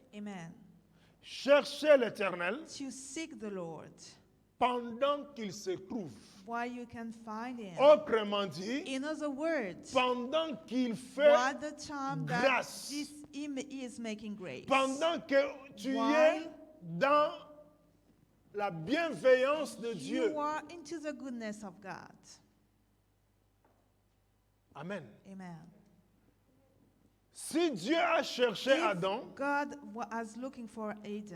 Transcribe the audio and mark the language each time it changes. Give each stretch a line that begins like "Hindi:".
French: Amen. Cherchez l'Éternel
English: To seek the Lord
French: pendant qu'il se trouve.
English: while you can find him.
French: Autrement dit,
English: In other words,
French: pendant qu'il fait,
English: while the time that
French: grâce.
English: this him is making grace.
French: pendant que tu
English: While
French: es dans la bienveillance de Dieu.
English: You are into the goodness of God. Amen. Amen.
French: Si Dieu a cherché
English: If
French: Adam,
English: God was looking for Adam,